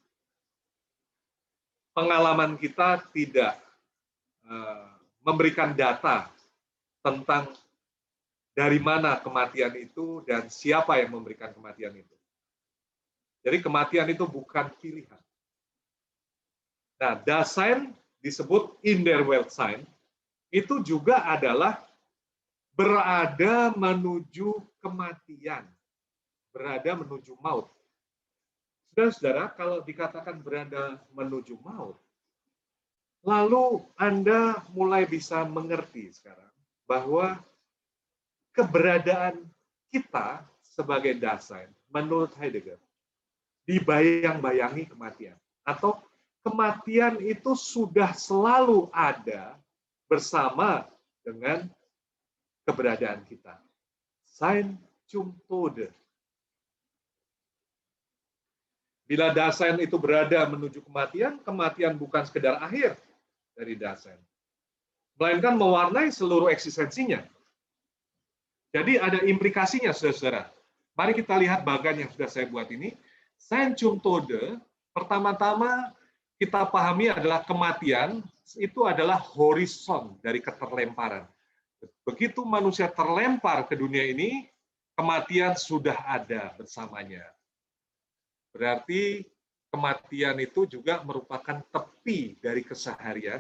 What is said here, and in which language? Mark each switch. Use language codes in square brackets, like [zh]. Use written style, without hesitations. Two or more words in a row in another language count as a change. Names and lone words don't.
[id] Pengalaman kita tidak memberikan data tentang dari mana kematian itu dan siapa yang memberikan kematian itu. Jadi kematian itu bukan pilihan. Nah, Dasein disebut [de] in der Weltsein, [id] itu juga adalah berada menuju kematian, berada menuju maut. Saudara-saudara, kalau dikatakan berada menuju maut, lalu Anda mulai bisa mengerti sekarang bahwa keberadaan kita sebagai Dasein, menurut Heidegger, dibayang-bayangi kematian. Atau kematian itu sudah selalu ada bersama dengan keberadaan kita. [de] Sein zum Tode. [id] Bila Dasein itu berada menuju kematian, kematian bukan sekedar akhir dari Dasein, melainkan mewarnai seluruh eksistensinya. Jadi ada implikasinya, saudara-saudara. Mari kita lihat bagan yang sudah saya buat ini. [de] Sein zum Tode, [id] pertama-tama kita pahami adalah kematian, itu adalah horizon dari keterlemparan. Begitu manusia terlempar ke dunia ini, kematian sudah ada bersamanya. Berarti kematian itu juga merupakan tepi dari keseharian.